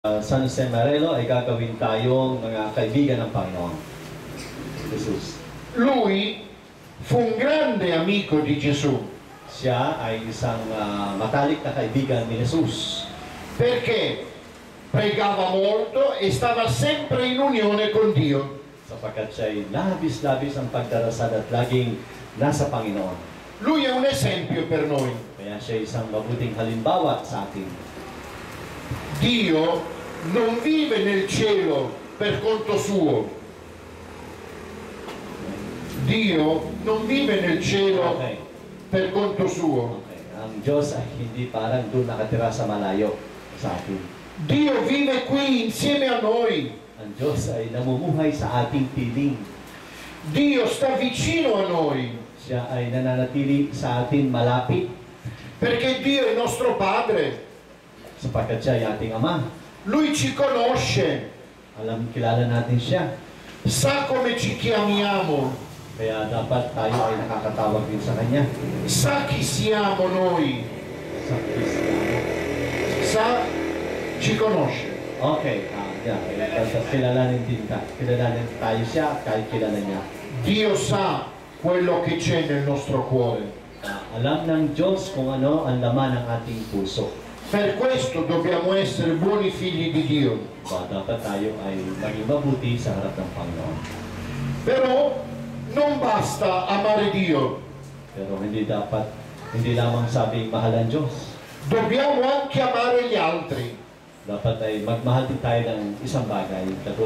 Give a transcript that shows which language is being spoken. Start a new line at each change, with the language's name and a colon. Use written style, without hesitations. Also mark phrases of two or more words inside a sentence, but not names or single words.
Filipino: San Jose Marelo ay gagawin tayong mga kaibigan ng Panginoon Jesus.
Italian: Lui fu un grande amico di Gesù.
Filipino: Siya ay isang matalik na kaibigan ni Jesus.
Italian: Perché pregava molto e stava sempre in unione con Dio.
Filipino: Sapagkat siya ay labis-labis ang pagdarasal at laging nasa Panginoon.
Italian: Lui è un esempio per noi.
Filipino: Kaya siya ay isang mabuting halimbawa sa atin.
Italian: Dio non vive nel cielo per conto suo. Dio non vive nel cielo per conto suo.
Filipino: Ang Diyos ay hindi parang doon nakatira sa malayo sa atin.
Italian: Dio vive qui insieme a noi.
Filipino: Ang Diyos ay namumuhay sa ating piling.
Italian: Dio sta vicino a noi.
Filipino: Siya ay nananatili sa atin malapit.
Italian: Perché Dio è nostro Padre.
Filipino: Sapagkat siya ay ating Ama.
Italian: Lui ci conosce.
Filipino: Kilala natin siya.
Italian: Sa come ci chiamiamo.
Filipino: Kaya dapat tayo ay nakakatawag din sa Kanya.
Italian: Sa chi siamo noi.
Filipino: Sa Kristiyano.
Italian: Sa ci conosce.
Filipino: Okay. Kilalanin din tayo siya at kahit kilala niya.
Italian: Dio sa quello che c'è nel nostro cuore.
Filipino: Alam ng Diyos kung ano ang laman ng ating puso.
Italian: Per questo dobbiamo essere buoni figli di Dio.
Filipino: Dapat tayo ay maging mabuti sa harap ng Panginoon.
Italian: Però non basta amare Dio.
Filipino: Pero hindi lamang sabing mahal ang Diyos.
Italian: Dobbiamo anche amare gli altri.
Filipino: Dapat ay magmahal din tayo ng isang bagay. Katulad